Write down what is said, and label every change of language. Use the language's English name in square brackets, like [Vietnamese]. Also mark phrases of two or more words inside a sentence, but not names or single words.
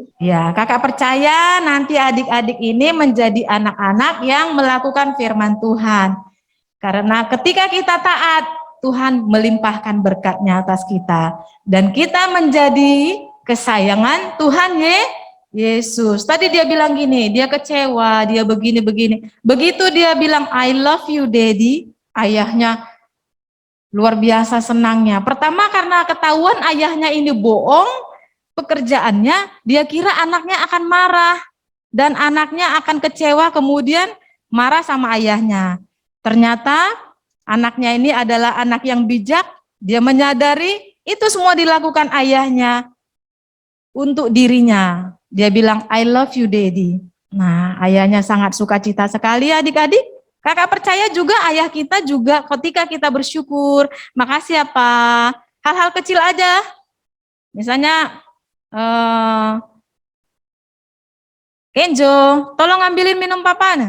[Indonesian] Ya, kakak percaya nanti adik-adik ini menjadi anak-anak yang melakukan firman Tuhan. Karena ketika kita taat, Tuhan melimpahkan berkat-Nya atas kita. Dan kita menjadi kesayangan Tuhan Yesus. Tadi dia bilang gini, dia kecewa, dia begini-begini. Begitu dia bilang, [English] I love you daddy, [Indonesian] ayahnya luar biasa senangnya. Pertama karena ketahuan ayahnya ini bohong, pekerjaannya, dia kira anaknya akan marah dan anaknya akan kecewa, kemudian marah sama ayahnya. Ternyata anaknya ini adalah anak yang bijak, dia menyadari itu semua dilakukan ayahnya untuk dirinya. Dia bilang, [English] I love you daddy. [Indonesian] Nah, ayahnya sangat sukacita sekali adik-adik. Kakak percaya juga ayah kita juga ketika kita bersyukur, makasih ya Pak. Hal-hal kecil aja. Misalnya, Kenjo, tolong ambilin minum papa.